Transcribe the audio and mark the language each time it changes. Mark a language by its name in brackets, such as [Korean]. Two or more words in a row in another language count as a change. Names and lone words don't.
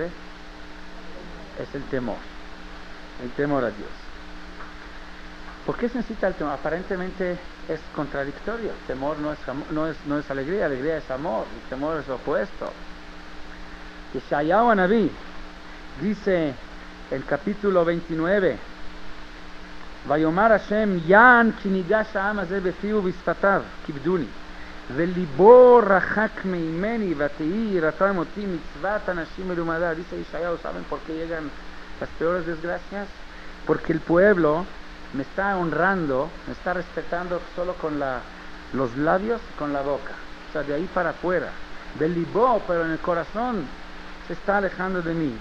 [Spanish] Es el temor a Dios. ¿Por qué se necesita el temor? Aparentemente es contradictorio. Temor no es alegría, alegría es amor, el temor es lo opuesto. Yeshayahu Anabí dice en capítulo 29, [Hebrew] ויאמר השם יען כי נגש העם הזה בפיו ובשפתיו כבדוני ולבו רחק ממני ותהי יראתם אתי מצות אנשים מלמדה. [Spanish] Dice Yeshayahu, ¿saben por qué llegan las peores desgracias? Porque el pueblo me está honrando, me está respetando solo con los labios y con la boca, o sea, de ahí para afuera. Belibó, pero en el corazón se está alejando de mí.